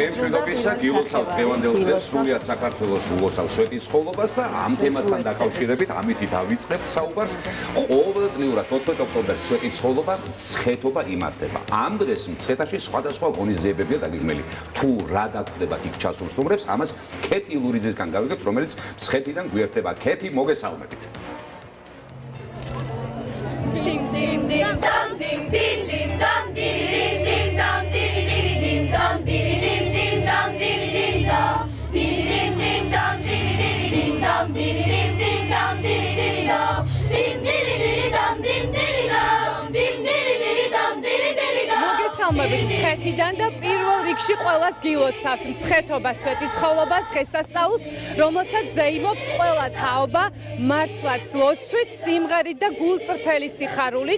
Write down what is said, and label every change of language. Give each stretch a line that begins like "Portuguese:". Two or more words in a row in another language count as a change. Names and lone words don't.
Georgian: მშვიდობისა, გილოცავთ დღევანდელ დღეს სრულიად საქართველოს ულოცავს სვეტიცხოვლობას და ამ თემასთან დაკავშირებით ამითი დავიწყებთ საუბარს. ყოველწლიურად 14 ოქტომბერს სვეტიცხოვლობა მცხეთობა იმართება. ამ დღეს მცხეთაში სხვადასხვა ღონისძიებებია დაგეგმილი. თუ რა დაგხვდებათ იქ ჩასულ სტუმრებს, ამას ქეთი ილურიძესგან გავიგებთ, რომელიც მცხეთიდან გვერდება. ქეთი, მოგესალმებით. Dim dim dim dum dim dim dim dum dim dim dum dim dim dum dim dim dum dim dim dum dim dim dum dim dim dum dim dim dum dim dim dum dim dum dim მოგესალმებით მცხეთიდან და პირველ რიგში ყველას გილოცავთ მცხეთობას სვეტიცხოვლობას დღესასწაულს, რომელსაც ზეიმობს ყველა თაობა მართლაც ლოცვით, სიმღერით და გულწრფელი სიხარულით.